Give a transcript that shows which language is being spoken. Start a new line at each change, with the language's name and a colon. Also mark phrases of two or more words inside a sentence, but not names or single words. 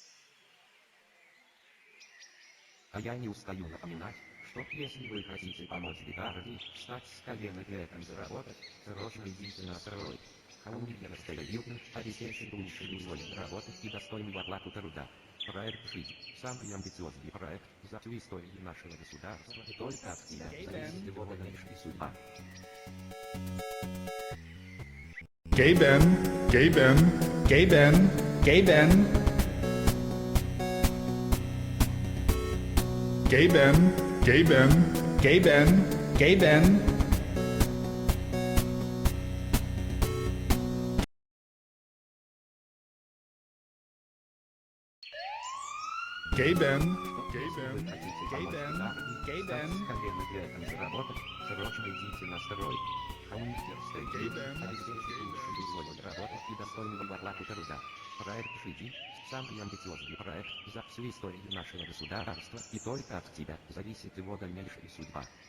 Russian: А я не устаю напоминать, что если вы хотите помочь Битарди встать с колен и при этом заработать, срочно идите на строй. Homemaker State Building обеспечит лучшие условия работы и достойную оплату труда. Проект GD – самый амбициозный проект за всю историю нашего государства, и только от тебя зависит его дальнейшая судьба. Gay Ben, Gay Ben, Gay Ben, Gay Ben. Gay Ben, Gay Ben, Gay Ben, Gay Ben. Gay Ben, Gay Ben, Gay Ben, Gay Ben. Срочно идите на строй. Homemaker State Building обеспечит лучшие условия работы и достойную оплату труда. Проект GD – самый амбициозный проект за всю историю нашего государства, и только от тебя зависит его дальнейшая судьба.